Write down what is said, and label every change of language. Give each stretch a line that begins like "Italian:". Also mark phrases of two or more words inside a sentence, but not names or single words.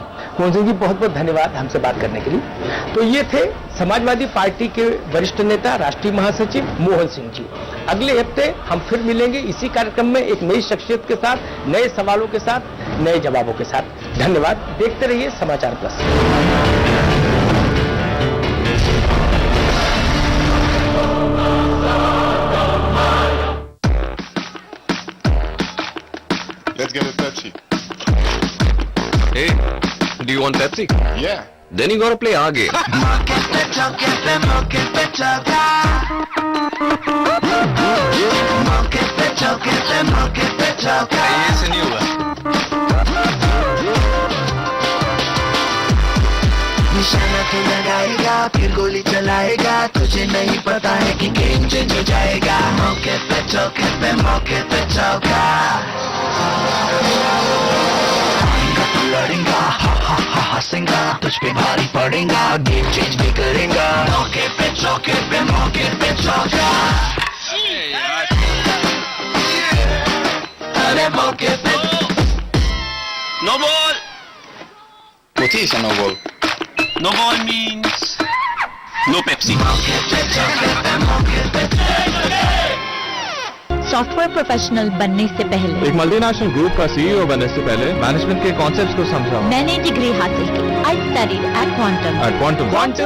Hindi: मोहन सिंह जी, बहुत बहुत धन्यवाद हमसे बात करने के लिए। तो ये थे समाजवादी पार्टी के वरिष्ठ नेता, राष्ट्रीय महासचिव मोहन सिंह जी। अगले हफ्ते हम फिर मिलेंगे इसी कार्यक्रम में एक नई शख्सियत के साथ, नए सवालों के साथ, नए जवाबों के साथ। धन्यवाद। देखते रहिए समाचार प्लस।
English: Let's get a Pepsi. Hey, do you want Pepsi? Yeah. Then you gotta play our game.
Hindi: ये से नहीं होगा। निशाना तो लगाएगा फिर गोली चलाएगा, तुझे नहीं पता है कि
English: game change
Hindi: हो जाएगा। मौके पे चौका लड़ेगा, हंसेगा, तुझ पे भारी पड़ेगा,
English: game change
Hindi: भी करेगा। मौके पे चौका, अरे मौके पे
English: No ball. What is a no ball? No ball means no Pepsi. software professional
Hindi: बनने से पहले, एक
English: multinational group
Hindi: का सीईओ बनने से पहले मैनेजमेंट के कॉन्सेप्ट्स को समझा। मैंने डिग्री हासिल की।
English: I studied at Quantum